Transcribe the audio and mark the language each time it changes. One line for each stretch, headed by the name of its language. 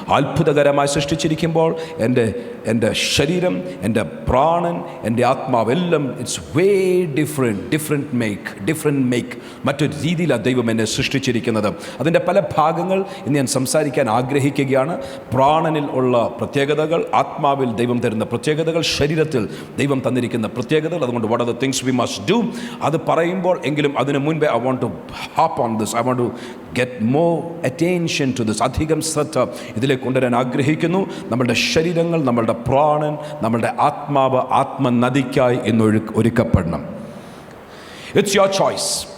Malayalam: അത്ഭുതകരമായി സൃഷ്ടിച്ചിരിക്കുമ്പോൾ എൻ്റെ ശരീരം, എൻ്റെ പ്രാണൻ, എൻ്റെ ആത്മാവെല്ലാം
English: it's way different make
Malayalam: മറ്റൊരു രീതിയിലാണ് ദൈവം എന്നെ സൃഷ്ടിച്ചിരിക്കുന്നത്. അതിൻ്റെ പല ഭാഗങ്ങൾ ഇന്ന് ഞാൻ സംസാരിക്കാൻ ആഗ്രഹിക്കുകയാണ്. പ്രാണനിൽ ഉള്ള പ്രത്യേകതകൾ, ആത്മാവിൽ ദൈവം തരുന്ന പ്രത്യേകതകൾ, ശരീരത്തിൽ ദൈവം തന്നിരിക്കുന്ന പ്രത്യേകതകൾ. അതുകൊണ്ട്
English: what are the things we must do,
Malayalam: അത് പറയുമ്പോൾ എങ്കിലും അതിന് മുൻപേ
English: I want to hop on this. I want to get more attention to this.
Malayalam: അധികം ശ്രദ്ധ ഇതിലേക്ക് കൊണ്ടുവരാൻ ആഗ്രഹിക്കുന്നു. നമ്മളുടെ ശരീരങ്ങൾ, നമ്മളുടെ പ്രാണൻ, നമ്മളുടെ ആത്മാവ് ആത്മനദിക്കായി ഇന്ന് ഒരുക്കപ്പെടണം.
English: It's your choice.